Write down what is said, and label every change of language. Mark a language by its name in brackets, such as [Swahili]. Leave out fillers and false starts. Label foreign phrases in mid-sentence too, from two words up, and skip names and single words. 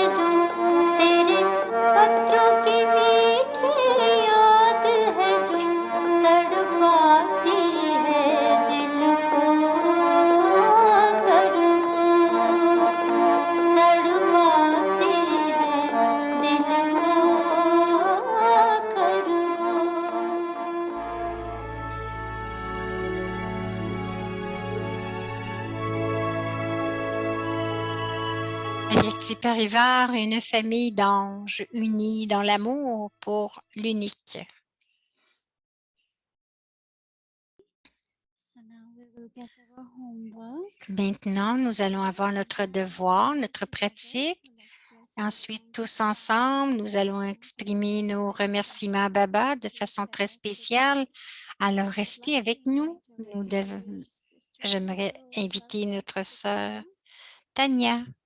[Hindi] जो तेरे पत्रों की मीठी याद है जो तड़पाती है दिल को करूं तड़पाती है दिल को करूं [French] Avec Parivar, une famille d'anges unis dans l'amour pour l'unique. [English] So now we will get our homework. [French] Maintenant, nous allons avoir notre devoir, notre pratique. Ensuite, tous ensemble, nous allons exprimer nos remerciements à Baba de façon très spéciale. Alors, restez avec nous. J'aimerais inviter notre sœur Tania.